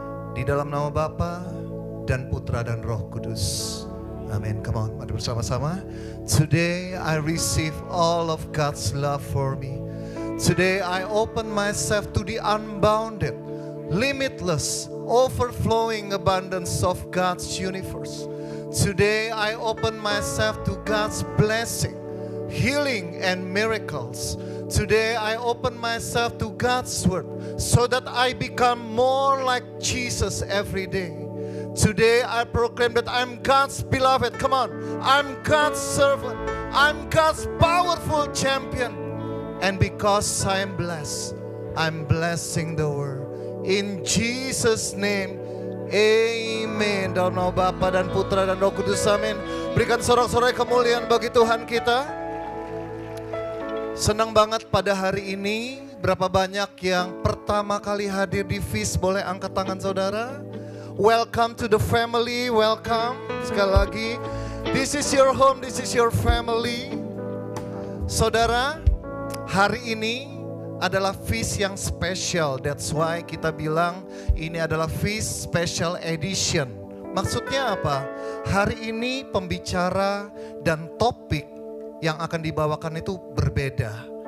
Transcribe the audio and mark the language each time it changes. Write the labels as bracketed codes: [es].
[id] Di dalam nama Bapa dan Putra dan Roh Kudus. Amin. [en] Come on, [id] mari bersama-sama. [en] Today I receive all of God's love for me. Today I open myself to the unbounded, limitless, overflowing abundance of God's universe. Today I open myself to God's blessing, healing and miracles. Today I open myself to God's word so that I become more like Jesus every day. Today I proclaim that I'm God's beloved. Come on, I'm God's servant. I'm God's powerful champion. And because I'm blessed, I'm blessing the world. In Jesus' name, amen. [id] Dalam nama Bapa dan Putra dan Roh Kudus, amin. Berikan sorak-sorai kemuliaan bagi Tuhan kita. Senang banget pada hari ini, berapa banyak yang pertama kali hadir di feast, boleh angkat tangan saudara. [en] Welcome to the family, welcome. [id] Sekali lagi, [en] this is your home, this is your family. [id] Saudara, hari ini adalah feast yang spesial. [en] That's why [id] kita bilang ini adalah feast special edition. Maksudnya apa? Hari ini pembicara dan topik yang akan dibawakan itu berbeda.